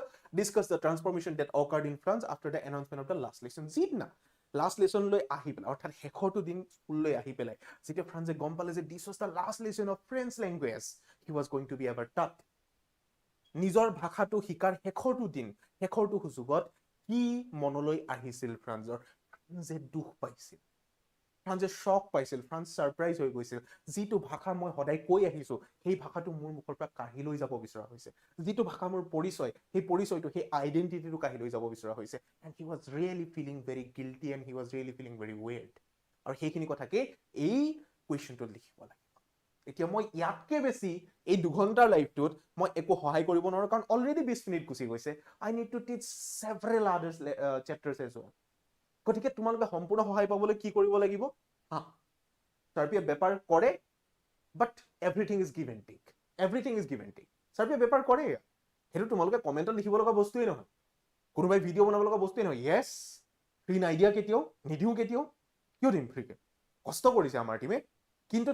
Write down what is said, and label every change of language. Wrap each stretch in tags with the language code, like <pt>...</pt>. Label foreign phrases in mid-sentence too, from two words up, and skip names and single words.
<en>Discuss the transformation that occurred in France after the announcement of the last lesson.</en> <as>Zidna.</as> <en>Last lesson</en> <as>লৈ আহি পেলাই অৰ্থাৎ শেষৰটো দিন স্কুললৈ আহি পেলাই যেতিয়া ফ্ৰান্সে গম পালে যে</as> <en>this was the last lesson of French language he was going to be ever taught</en> <as>নিজৰ ভাষাটো শিকাৰ শেষৰটো দিন শেষৰটো সুযোগত কি মনলৈ আহিছিল ফ্ৰান্সৰ যে দুখ পাইছিল ফ্ৰান্সে শক পাইছিল ফ্ৰান্স সাৰপ্ৰাইজ হৈ গৈছিল যিটো ভাষা মই সদায় কৈ আহিছো সেই ভাষাটো মোৰ মুখৰ পৰা কাঢ়ি লৈ যাব বিচৰা হৈছে যিটো ভাষা মোৰ পৰিচয় সেই পৰিচয়টো সেই আইডেন্টিটিটো কাঢ়ি লৈ যাব বিচৰা হৈছে</as> <en>and he was really feeling very guilty and he was really feeling very weird</en> <as>আৰু সেইখিনি কথাকে এই কুৱেশ্যনটোত লিখিব লাগে এতিয়া মই ইয়াতকে বেছি এই 2 ঘণ্টাৰ লাইভটোত মই একো সহায় কৰিব নোৱাৰো কাৰণ অলৰেডি 20 মিনিট গুচি গৈছে</as> <en>I need to teach several other chapters as well</en> <as>গতিকে তোমালোকে সম্পূৰ্ণ সহায় পাবলৈ কি কৰিব লাগিব হা সাৰ্পিয়ে বেপাৰ কৰে</as> <en>but everything is give and take</en> <as>সাৰ্পিয়ে বেপাৰ কৰে হেতু তোমালোকে কমেন্টত লিখিব লগা বস্তুই নহয় কোনোবাই ভিডিও বনাব লগা বস্তুই নহয় ইয়েস</as> <en>free idea</en> <as>কেতিয়াও নিদিও কেতিয়াও কিয় দিম ফ্ৰীকে কষ্ট কৰিছে আমাৰ টিমে কিন্তু</as>